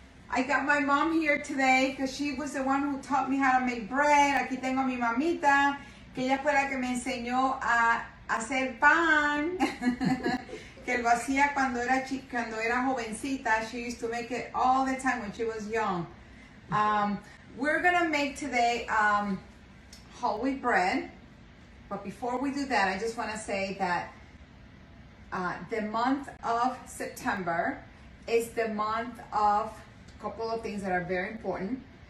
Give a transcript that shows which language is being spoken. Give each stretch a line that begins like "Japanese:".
English: I got my mom here today because she was the one who taught me how to make bread.
Spanish: Aquí tengo a mi mamita, que ella fue la que me enseñó a hacer pan. Que lo hacía cuando era jovencita.
English: She used to make it all the time when she was young. We're gonna make today whole wheat bread. But before we do that, I just want to say that the month of September is the month of a couple of things that are very important.